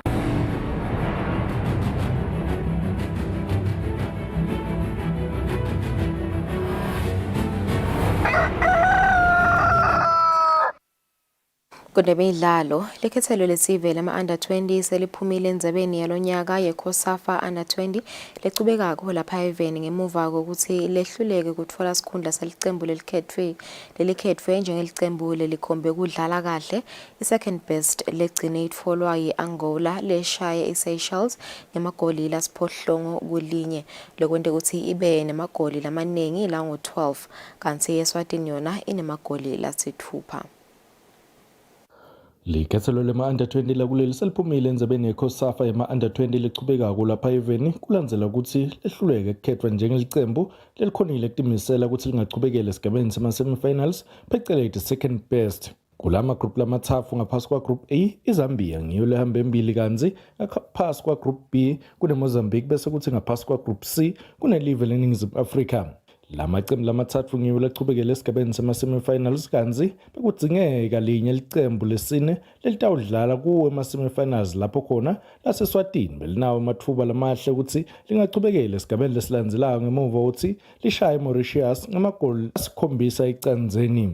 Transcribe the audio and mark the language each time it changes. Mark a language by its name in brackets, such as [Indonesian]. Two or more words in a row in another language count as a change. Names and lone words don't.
[Swati] Kudemidlalo lekhethelo lesive lama-under 20 seliphumile endzabeni yalonyaka yeCOSAFA under 20 lecubekako lapha eveni ngemuva kokuthi lehluleke kutfola sikhundla salicembu lelikhethwe njengelicembu lelikhombe kudlala kahle. I-second best legcine itfolwa yi-Angola leshaye i-Seychelles ngemagoli lasiphohlongo kulinye lokwente ukuthi ibe nemagoli lamanengi lango-12 kanti i-Eswatini yona inemagoli lasithupha. Likhethelo lema-under 20 lakuleli seliphumile endzabeni yeCOSAFA yema-under 20 lichubekako lapha eveni kulandzela ukuthi lehluleke ukukhethwa njengelicembu lelikhonile kutimisela ukuthi lingachubekela esigabeni sema-semifinals phecelezi [English] second best. [Swati] Kulama group lamathafu ngaphasi kwa group A, iZambia ngiyo lehamba embili kanzi ngaphasi kwa group B kuneMozambique bese kuthi ngaphasi kwa group C kunelive leNingizimu Afrika. Lamacembu lamathathu ngiwo lachubekela esigabeni sema-semifinals kanzi bekudzingeka linye licembu lesine lelitawudlala kuwo ema-semifinals lapho khona lase-Eswatini belinawo amathuba lamahle ukuthi lingachubekela esigabeni lesilandzelako ngemuva ukuthi lishaye iMauritius ngamagoli 7 ecandzeni.